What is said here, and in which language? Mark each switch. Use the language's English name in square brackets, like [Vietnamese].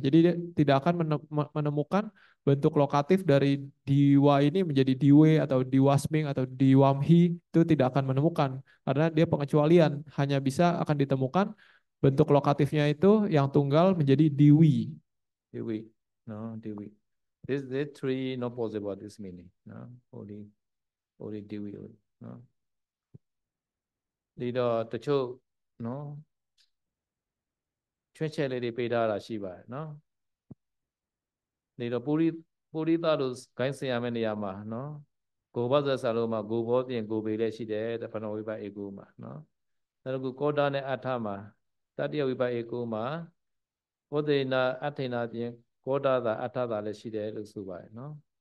[Indonesian] Jadi dia tidak akan menemukan bentuk lokatif dari diwa ini menjadi diwe atau diwasming atau diwamhi itu tidak akan menemukan karena dia pengecualian hanya bisa akan ditemukan bentuk lokatifnya itu yang tunggal menjadi diwi. [English] Divi. No, divi. This three not possible this meaning. No? Only divi only. No? [Burmese] ဒီတော့တချို့နော်ချွတ်ချက်လေးတွေပေးထားတာရှိပါတယ်နော်ဒီတော့ပုရိသတို့ဂိုင်းဆင်ရမယ့်နေရာမှာနော်ကိုဘောဇဆာလုံးမှာကိုဘောပြင်ကိုပေလည်းရှိတယ်တဖဏဝိပါဧကုမှာနော်နောက်တစ်ခုကောတာနဲ့အထမှာတတိယဝိပါဧကုမှာဝဒေနာအထေနာပြင်ကောတာသာအထသာလည်းရှိတယ်လို့ဆိုပါတယ်နော်